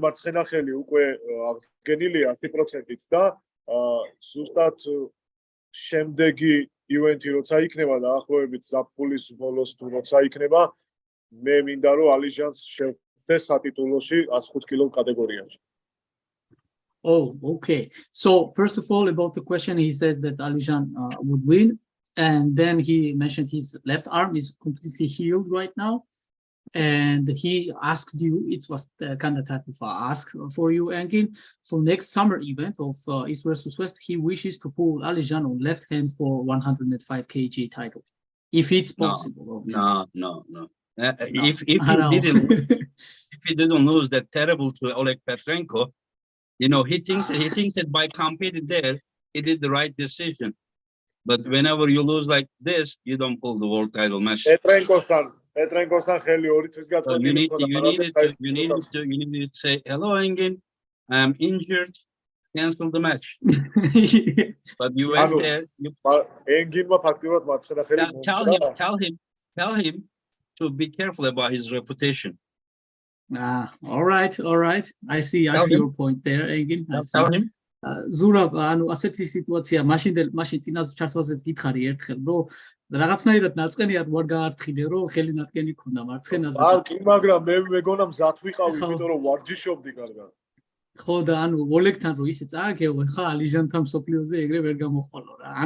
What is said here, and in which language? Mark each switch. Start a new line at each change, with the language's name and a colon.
Georgian: მარცხენა ხელი უკვე აღდგენილია 100%-ით და ზუსტად შემდეგი ივენთი როცა იქნება და ახლოვებით ზაფხულის ბოლოს თუ როცა იქნება, მე მინდა რომ ალიჟანს შევხვდეს სატიტულოში 105 კილო კატეგორიაში.
English: Oh, okay. So first of all, about the question, he said that Alijan would win, and then he mentioned his left arm is completely healed right now, and he asked you. It was the kind of type of ask for you, Engin. So next summer event of East versus West, he wishes to pull Alijan on left hand for 105 kg title, if it's No, possible. Obviously. No. No. If I know. he didn't lose that terrible to Oleg Petrenko, he thinks that by competing there, he did the right decision. But whenever you lose like this, you don't pull the world title match.
Georgian: პეტრენკოსთან ხელი ორი თვის
English: So you
Georgian: გაწყვეტილი
English: needed to say, hello, Engin, I'm injured, cancel the match. But you went there, you
Georgian: ენგინმა ფაქტიურად მარცხენა ხელი
English: tell him to be careful about his reputation. All right. I see your point there, Engin. Tell him.
Georgian: Zurab, ასეთი სიტუაცია, მაშინ წინაზე ჩასვლაზეც გითხარი ერთხელ, რომ რაღაცნაირად ნაწყენიათ ვარ გაართხილე, რომ ხელი ნაწყენი ქონდა მარცხენაზე. მაგრამ მე მეგონა მზად ვიყავი, იმიტომ რომ ვარჯიშობდი კარგად. ხო და ოლეგთან რო ისე წააგეო, ხა ალიჟანთან სოფლიოზე ეგრე ვერ გამოხვალო რა.